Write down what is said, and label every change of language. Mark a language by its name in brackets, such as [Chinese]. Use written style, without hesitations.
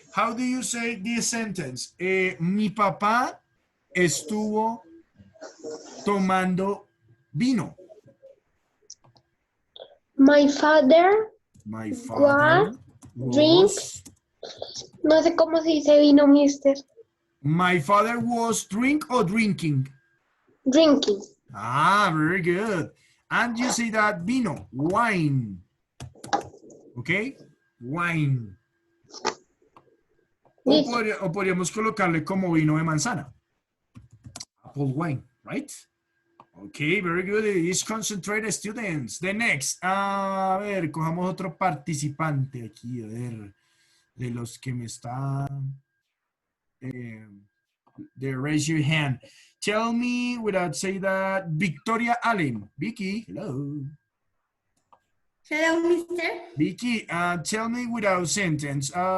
[English] How do you say this sentence? [Spanish] Mi papá estuvo tomando vino. [English] My father My father drink. [Spanish] No sé cómo se dice vino, mister. [English] My father was drink or drinking? Drinking. Ah, very good. And you say that vino, wine. Okay, wine. [Spanish] O podríamos colocarle como vino de manzana. [English] Apple wine, right? Okay, very good. It's concentrated students. The next. [Spanish] A ver, cojamos otro participante aquí. A ver, de los que me están... [English] they raise your hand. Tell me without say that. Victoria Allen. Vicky, hello. Hello, mister. Vicky, tell me without sentence.